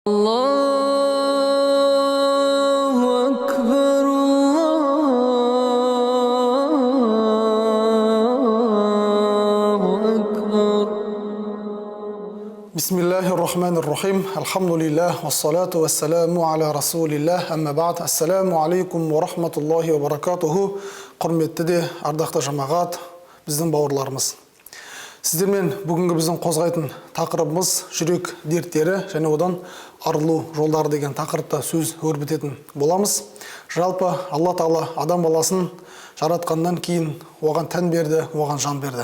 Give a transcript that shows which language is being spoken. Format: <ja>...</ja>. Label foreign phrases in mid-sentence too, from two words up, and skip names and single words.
<ar>الله أكبر، الله أكبر. بسم الله الرحمن الرحيم. الحمد لله، والصلاة والسلام على رسول الله. أما بعد. السلام عليكم ورحمة الله وبركاته.</ar> <kk>Құрметті де ардақты жамағат, біздің бауырларымыз. Сіздермен бүгінгі біздің қозғайтын тақырыбымыз жүрек дерттері және одан арылу жолдары деген тақырыпта сөз өрбітетін боламыз. Жалпы Алла Тағала адам баласын жаратқаннан кейін оған тән берді, оған жан берді.</kk>